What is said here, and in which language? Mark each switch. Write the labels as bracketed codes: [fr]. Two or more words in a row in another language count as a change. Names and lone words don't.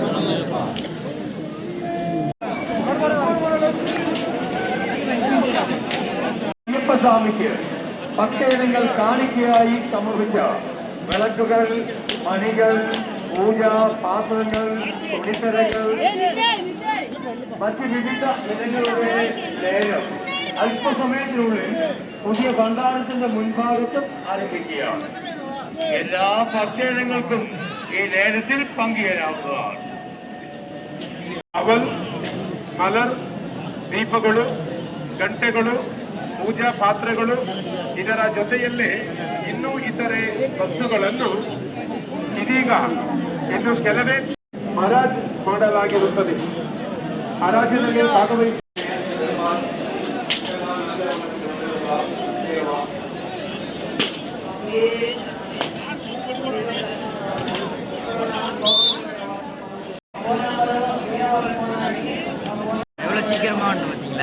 [ml] അയ്യപ്പസ്വാമിക്ക് ഭക്തജനങ്ങൾ കാണിക്കയായി സമർപ്പിച്ച വിളക്കുകൾ, മണികൾ, പൂജാ പാത്രങ്ങൾ, തുണിത്തരങ്ങൾ, മറ്റ് വിവിധ ഇനങ്ങളുടെ ലേലം അല്പസമയത്തിനുള്ളിൽ പുതിയ ഭണ്ഡാരത്തിന്റെ മുൻഭാഗത്തും ആരംഭിക്കുകയാണ്. എല്ലാ ഭക്തജനങ്ങൾക്കും ഈ ലേലത്തിൽ പങ്കുചേരാവുന്നതാണ്. [kn] ಅವಲ್, ಮಲರ್, ದೀಪಗಳು, ಗಂಟೆಗಳು, ಪೂಜಾ ಪಾತ್ರೆಗಳು, ಇದರ ಜೊತೆಯಲ್ಲೇ ಇನ್ನೂ ಇತರೆ ವಸ್ತುಗಳನ್ನು ಇದೀಗ ಇನ್ನು ಕೆಲವೇ ಹರಾಜು ಮಾಡಲಾಗಿರುತ್ತದೆ. ಹರಾಜಿನಲ್ಲಿ ಭಾಗವಹಿಸಿ [ta] எவ்வளோ சீக்கிரமாக வந்து பார்த்தீங்களா